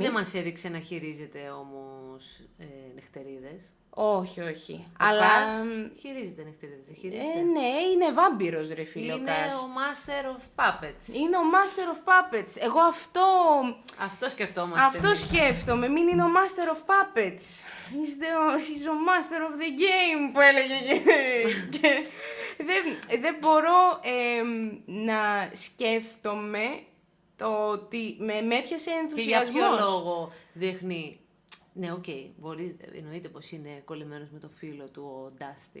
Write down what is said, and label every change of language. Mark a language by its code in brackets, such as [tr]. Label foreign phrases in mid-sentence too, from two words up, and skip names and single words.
[el] Δεν μας έδειξε να χειρίζεται όμως νυχτερίδες. Όχι, όχι. Αλλά χειρίζεται νυχτερίδες, δεν χειρίζεται. Ναι, είναι βάμπυρος ρε φίλε ο Κας. Είναι ο Master of Puppets. Είναι ο Master of Puppets. Εγώ αυτό σκεφτόμαστε. Αυτό σκέφτομαι. Μην είναι ο Master of Puppets. [en] He's the Master of the Game [el] που έλεγε. Και δεν μπορώ να σκέφτομαι το ότι με έπιασε ενθουσιασμός. Και για ποιο λόγο δείχνει... Ναι, οκ, εννοείται πως είναι κολλημένος με το φίλο του ο Ντάστιν.